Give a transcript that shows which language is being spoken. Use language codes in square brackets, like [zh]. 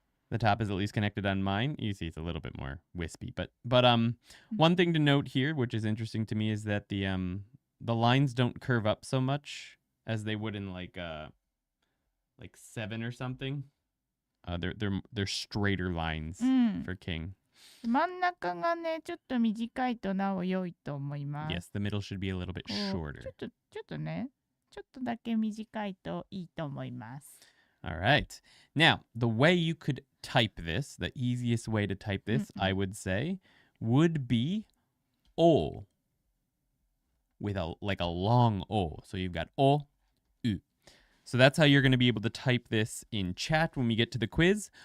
[en] The top is at least connected on mine. You see it's a little bit more wispy, but one thing to note here, which is interesting to me, is that the lines don't curve up so much as they would in like 7 or something. They're straighter lines for king. [ja] 真ん中がね、ちょっと短いとなお良いと思います。 [en] Yes, the middle should be a little bit shorter. [ja] ちょっとね、ちょっとだけ短いといいと思います。 [en] All right. Now, the way you could type this, the easiest way to type this, I would say, would be O. With a long O. So you've got O, U. So that's how you're going to be able to type this in chat when we get to the quiz.